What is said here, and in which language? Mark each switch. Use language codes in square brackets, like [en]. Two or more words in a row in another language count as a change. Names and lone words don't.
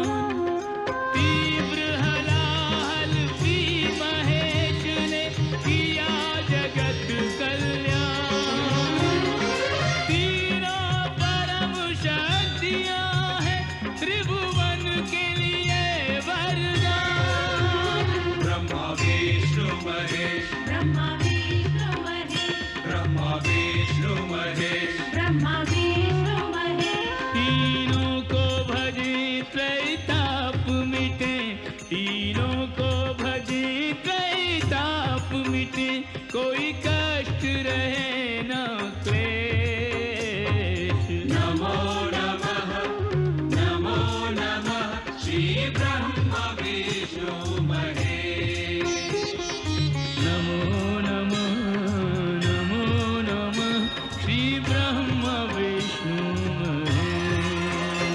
[hi] तीव्र हलाहल भी महेश ने किया जगत कल्याण। तीनों परम शक्तियां हैं त्रिभुवन के लिए वरदान। ब्रह्मा विष्णु महेश, ब्रह्मा विष्णु महेश, ब्रह्मा विष्णु महेश, ब्रह्मा विष्णु महेश। तीनों को भजे त्रैताप मिटे, तीनों को भजे त्रैताप मिटे, कोई कष्ट रहे न क्लेश। [sa] नमो नमः, नमो नमः [hi] श्री ब्रह्म विष्णु महेश। [sa] नमो नमः, नमो नमः [hi] श्री ब्रह्म विष्णु महेश।